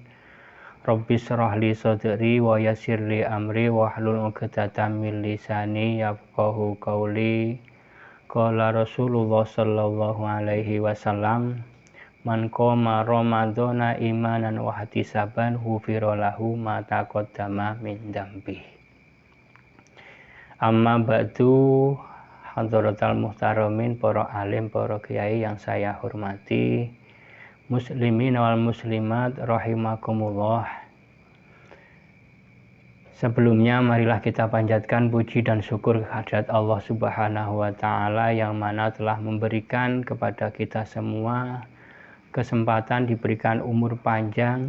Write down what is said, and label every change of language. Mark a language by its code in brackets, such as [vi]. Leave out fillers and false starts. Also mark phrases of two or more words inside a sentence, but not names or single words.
[ar] رب اشرح لي صدري ويسر لي أمري واحلل عقدة من لساني يفقهوا قولي. قال رسول الله صلى الله عليه وسلم، من قام رمضان إيمانا واحتسابا غفر له ما تقدم من ذنبي. أما بعد, حضرات المحترمين, [id] para alim, para kiai yang saya hormati, [ar] المسلمين والمسلمات رحمكم الله. [id] Sebelumnya marilah kita panjatkan puji dan syukur kehadirat Allah [ar] سبحانه وتعالى [id] yang mana telah memberikan kepada kita semua kesempatan, diberikan umur panjang,